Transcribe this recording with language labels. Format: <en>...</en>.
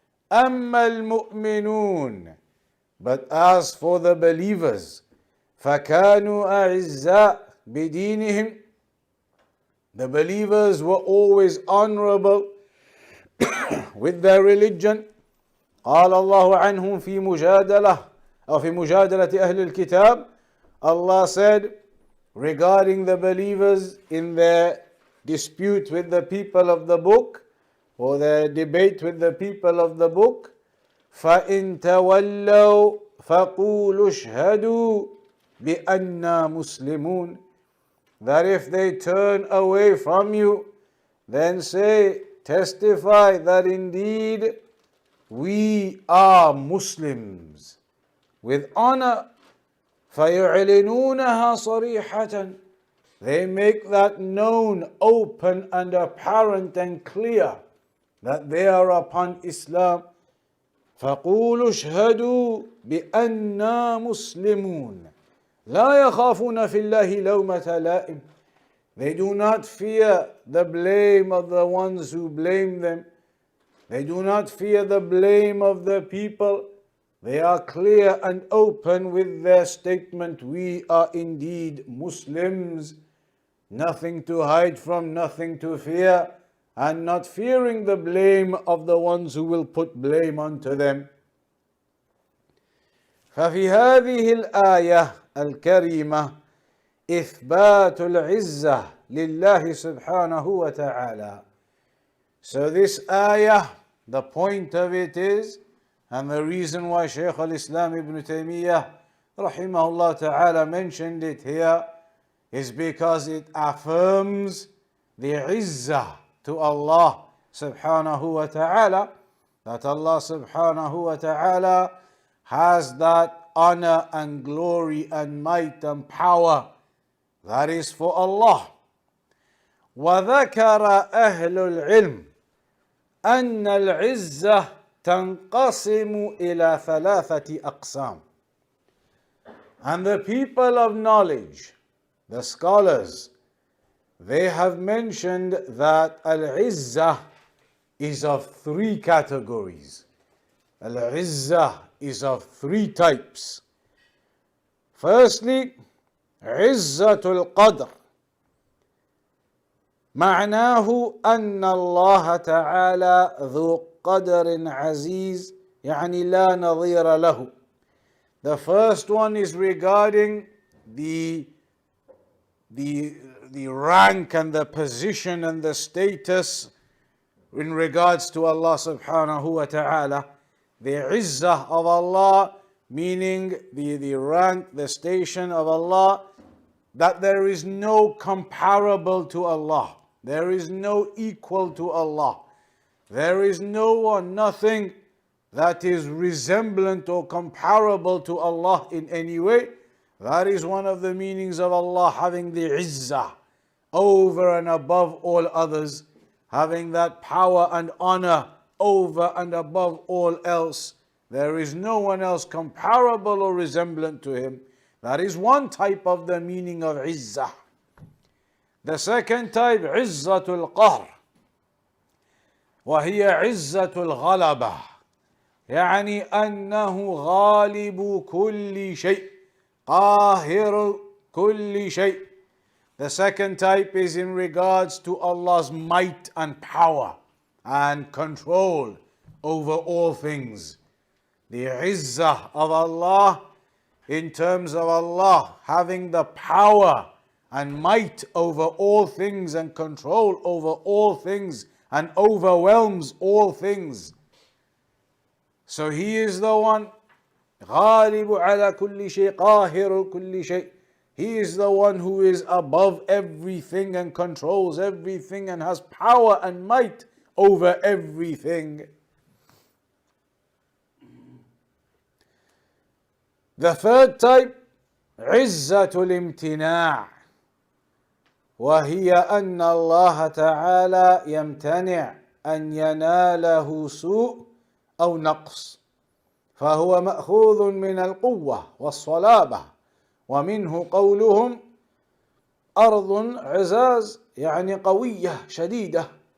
<ar>أَمَّا الْمُؤْمِنُونَ.</ar> <en>But as for the believers,</en> <ar>فَكَانُوا أَعِزَّاءَ بِدِينِهِمْ.</ar> <en>The believers were always honorable with their religion.</en> <ar>قال الله عنهم في مجادلة أو في مجادلة أهل الكتاب.</ar> <en>Allah said regarding the believers in their dispute with the people of the book, or their debate with the people of the book,</en> <ar>فَإِن تَوَلَّوْا فَقُولُوا اشْهَدُوا بِأَنَّا مُسْلِمُونَ.</ar> <en>That if they turn away from you, then say, testify that indeed we are Muslims. With honor,</en> <ar>فَيُعْلِنُونَهَا صَرِيحَةً.</ar> <en>They make that known, open and apparent and clear that they are upon Islam.</en> <ar>فَقُولُوا اشْهَدُوا بِأَنَّا مُسْلِمُونَ. لا يخافون في الله لومة لائم.</ar> <en>They do not fear the blame of the ones who blame them. They do not fear the blame of the people. They are clear and open with their statement, we are indeed Muslims. Nothing to hide from, nothing to fear, and not fearing the blame of the ones who will put blame onto them.</en> <ar>ففي هذه الآية الكريمة إثبات العزة لله سبحانه وتعالى.</ar> <en>So this ayah, the point of it is, and the reason why Shaykh al-Islam ibn Taymiyyah rahimahullah ta'ala mentioned it here, is because it affirms the izzah to Allah subhanahu wa ta'ala, that Allah subhanahu wa ta'ala has that honor and glory and might and power that is for Allah.</en> <ar>وذكر أهل العلم أن العزة تنقسم إلى ثلاثة أقسام.</ar> <en>And the people of knowledge, the scholars, they have mentioned that Al-Izzah is of three categories. Al-Izzah is of three types. Firstly, Izzatul Qadr.</en> <ar>معناه أن الله تعالى ذو قدر عزيز يعني لا نظير له.</ar> <en>The first one is regarding the rank and the position and the status in regards to Allah subhanahu wa ta'ala. The izzah of Allah, meaning the rank, the station of Allah, that there is no comparable to Allah. There is no equal to Allah. There is no one, nothing that is resemblant or comparable to Allah in any way. That is one of the meanings of Allah having the izzah over and above all others, having that power and honor over and above all else. There is no one else comparable or resemblant to Him. That is one type of the meaning of izzah. The second type, izzatul qahr.</en> <ar>وهي عزة الغلبة يعني أنه غالب كل شيء قاهر كل شيء.</ar> <en>The second type is in regards to Allah's might and power and control over all things. The izzah of Allah in terms of Allah having the power and might over all things and control over all things and overwhelms all things. So He is the one</en> <ar>غالب على كل شيء قاهر كل شيء.</ar> <en>He is the one who is above everything and controls everything and has power and might over everything. The third type,</en> <ar>عزة الامتناع. وهي أن الله تعالى يمتنع أن يناله سوء أو نقص، فهو مأخوذ من القوة والصلابة، ومنه قولهم أرض عزاز يعني قوية شديدة.</ar>